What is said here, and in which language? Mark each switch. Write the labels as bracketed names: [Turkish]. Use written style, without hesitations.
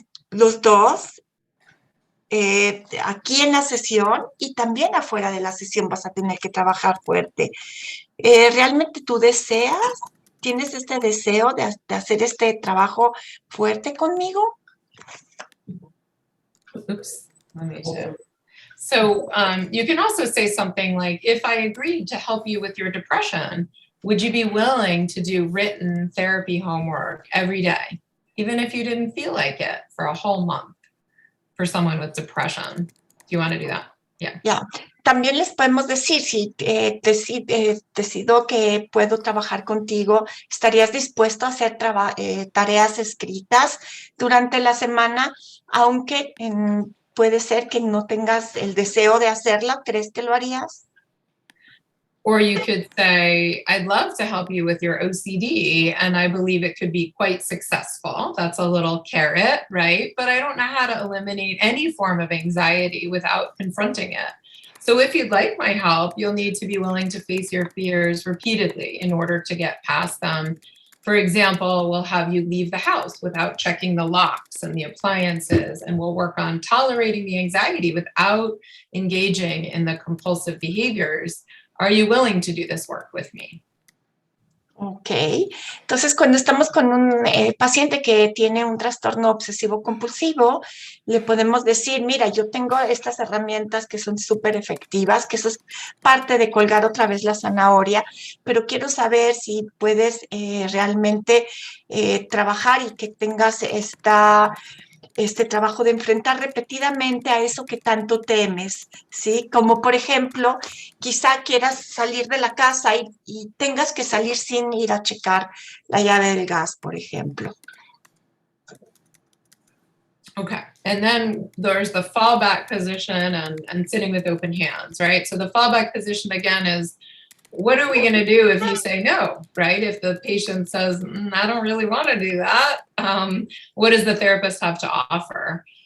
[Spanish] Los dos, aquí en la sesión y también afuera de la sesión vas a tener que trabajar fuerte. ¿Realmente tú tienes este deseo de hacer este trabajo fuerte conmigo? [English] Oops, let me too. So you can also say something like, if I agreed to help you with your depression, would you be willing to do written therapy homework every day, even if you didn't feel like it, for a whole month for someone with depression? Do you want to do that? Yeah. [Spanish] Ya. También les podemos decir, si decido que puedo trabajar contigo, ¿estarías dispuesto a hacer tareas escritas durante la semana? Aunque puede ser que no tengas el deseo de hacerlo, ¿crees que lo harías? [English] Or you could say, I'd love to help you with your OCD, and I believe it could be quite successful. That's a little carrot, right? But I don't know how to eliminate any form of anxiety without confronting it. So if you'd like my help, you'll need to be willing to face your fears repeatedly in order to get past them. For example, we'll have you leave the house without checking the locks and the appliances, and we'll work on tolerating the anxiety without engaging in the compulsive behaviors. Are you willing to do this work with me? [Spanish] Ok, entonces cuando estamos con un paciente que tiene un trastorno obsesivo compulsivo, le podemos decir, mira, yo tengo estas herramientas que son súper efectivas, que eso es parte de colgar otra vez la zanahoria, pero quiero saber si puedes realmente trabajar y que tengas este trabajo de enfrentar repetidamente a eso que tanto temes, ¿sí? Como por ejemplo, quizá quieras salir de la casa y tengas que salir sin ir a checar la llave del gas, por ejemplo. [English] Okay, and then there's the fallback position and sitting with open hands, right? So the fallback position again is, what are we going to do if you say no, right? If the patient says, I don't really want to do that, what does the therapist have to offer?